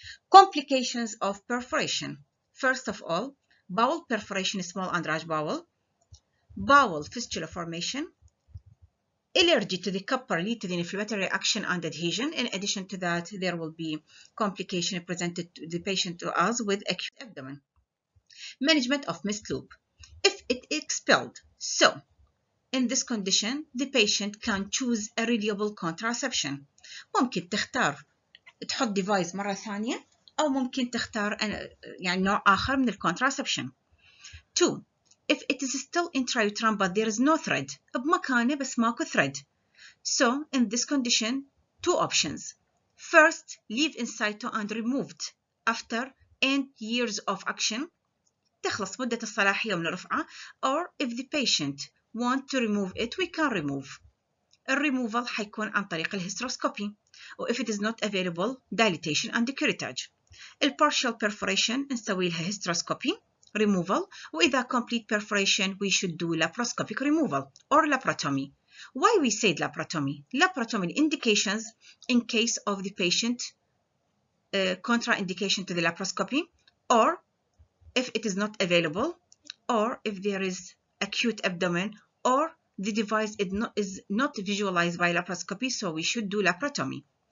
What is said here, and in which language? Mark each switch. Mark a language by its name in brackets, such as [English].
[English] Complications of perforation. First of all, bowel perforation, small and large bowel fistula formation, allergy to the copper lead to the inflammatory reaction and adhesion. In addition to that, there will be complication presented to the patient to us with acute abdomen. Management of missed loop. If it expelled, so in this condition, the patient can choose a reliable contraception. [Arabic] ممكن تختار تحط ديفايس مرة ثانية أو ممكن تختار يعني نوع آخر من الcontraception. [English] 2. If it is still intrauterine but there is no thread [Arabic] بمكانه بس ماكو [English] thread. So in this condition, 2 options. First, leave in situ and removed after 8 years of action. [Arabic] تخلص مدة الصلاحية من الرفعة. [English] Or if the patient want to remove it, we can remove. [Arabic] الريموفال حيكون عن طريق الهيستروسكوبي. [English] و if it is not available, dilatation and curettage. البارشال perforation [Arabic] نسوي لها [English] hysteroscopy removal، وإذا complete perforation we should do laparoscopic removal or laparotomy. Why we said laparotomy? Laparotomy indications in case of the patient contraindication to the laparoscopy, or if it is not available, or if there is acute abdomen, or the device is not visualized by laparoscopy, so we should do laparotomy.